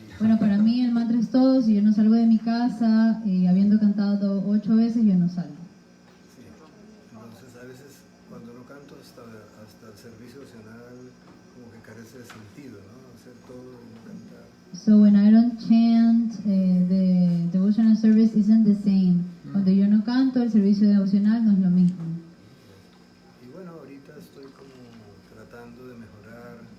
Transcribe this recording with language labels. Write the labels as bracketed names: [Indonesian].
[Spanish] Bueno, para mí el mantra es todo. Si yo no salgo de mi casa, habiendo cantado 8 veces, yo no salgo. Sí. Entonces a veces cuando no canto hasta el servicio opcional como que carece de sentido, ¿no? Hacer todo y no cantar. [English] So when I don't chant, the devotional service isn't the same. [Spanish] Cuando yo no canto, el servicio devocional no es lo mismo. Y bueno, ahorita estoy como tratando de mejorar.